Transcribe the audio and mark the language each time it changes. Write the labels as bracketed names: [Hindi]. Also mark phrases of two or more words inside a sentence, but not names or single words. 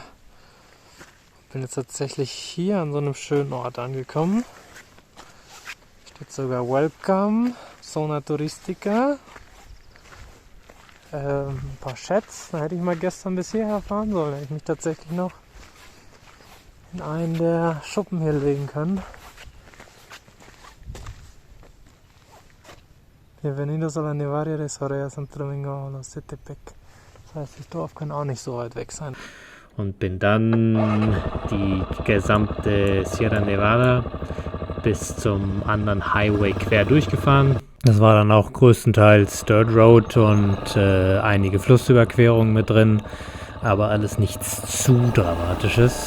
[German] Bin jetzt tatsächlich hier an so einem schönen Ort angekommen. Steht sogar Welcome, [Spanish] Zona Turistica. [German] Ein paar Chats, da hätte ich mal gestern bis hierher fahren sollen, hätte ich mich tatsächlich noch in einen der Schuppen hier legen können. [Spanish] Bienvenidos a la Nevaria de Soraya Santo Domingo a los Setepec. [German] Das heißt, das Dorf kann auch nicht so weit weg sein. Und bin dann die gesamte Sierra Nevada bis zum anderen Highway quer durchgefahren. Das war dann auch größtenteils [English] Dirt Road [German] und einige Flussüberquerungen mit drin, aber alles nichts zu Dramatisches.